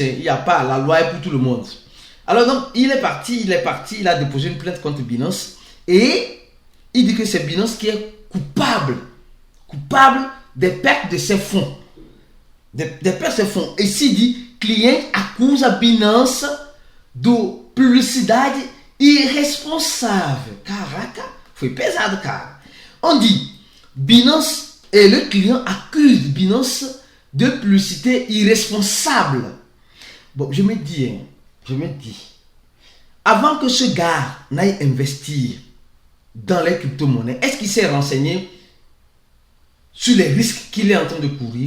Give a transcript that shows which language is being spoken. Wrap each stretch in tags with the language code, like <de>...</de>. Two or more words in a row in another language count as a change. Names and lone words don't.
<fr>Il n'y a pas, la loi est pour tout le monde. Alors donc il est parti, il a déposé une plainte contre Binance et il dit que c'est Binance qui est coupable des pertes de ses fonds. Des pertes de ses fonds. Et s'il dit,</fr> <pt>client accuse a Binance de publicidade irresponsável. Caraca, foi pesado, cara.</pt> <fr>On dit, Binance et le client accuse Binance de publicité irresponsable. Bon, je me dis, avant que ce gars n'aille investir dans les crypto-monnaies, est-ce qu'il s'est renseigné sur les risques qu'il est en train de courir?</fr>